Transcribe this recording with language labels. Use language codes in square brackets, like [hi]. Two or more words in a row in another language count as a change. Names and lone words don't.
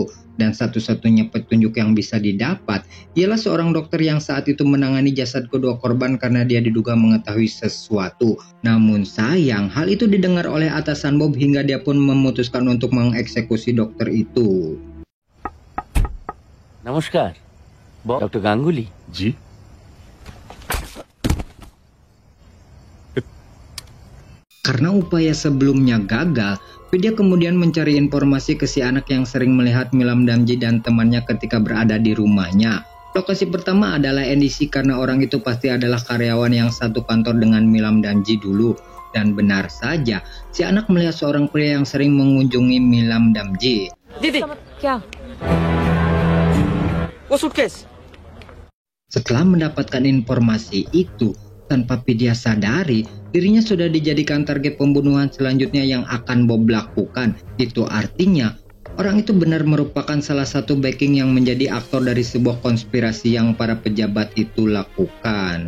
[id] Dan satu-satunya petunjuk yang bisa didapat ialah seorang dokter yang saat itu menangani jasad kedua korban karena dia diduga mengetahui sesuatu. Namun sayang, hal itu didengar oleh atasan Bob hingga dia pun memutuskan untuk mengeksekusi dokter itu. [hi] नमस्कार डॉक्टर गांगुली जी [id] Karena upaya sebelumnya gagal, Vidya kemudian mencari informasi ke si anak yang sering melihat Milam Danji dan temannya ketika berada di rumahnya. Lokasi pertama adalah NDC karena orang itu pasti adalah karyawan yang satu kantor dengan Milam Danji dulu. Dan benar saja, si anak melihat seorang pria yang sering mengunjungi Milam Danji. [hi] दीदी क्या वो सूटकेस [id] Setelah mendapatkan informasi itu, tanpa Vidya sadari, dirinya sudah dijadikan target pembunuhan selanjutnya yang akan Bob lakukan. Itu artinya, orang itu benar merupakan salah satu backing yang menjadi aktor dari sebuah konspirasi yang para pejabat itu lakukan.